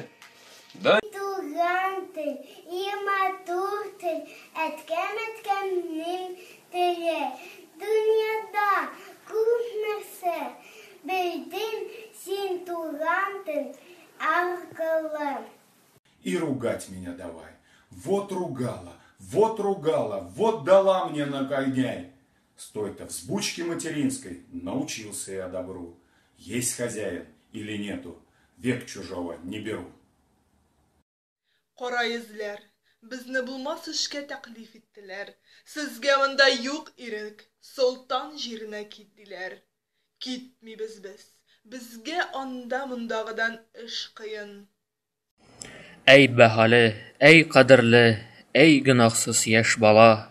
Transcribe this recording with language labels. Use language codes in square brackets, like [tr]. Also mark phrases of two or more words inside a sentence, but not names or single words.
[tt] Туган тел, и матур тел, әткәмнең теле. Дөньяда күп нәрсә белдем, син туган тел аркылы. [ru] И ругать меня давай. Вот ругала, вот дала мне нагоняй. Стой-то, взбучки материнской научился я добру. Есть хозяин или нету, век чужого не беру. [tt] Кара йөзләр, безне булмас эшкә тәклиф иттеләр. Сезгә монда юк ирек, солтан җиренә кит диләр. Китмибез без, безгә анда мондагыдан эш кыен. Әй бәһале, әй кадерле, әй гөнаһсыз яшь бала.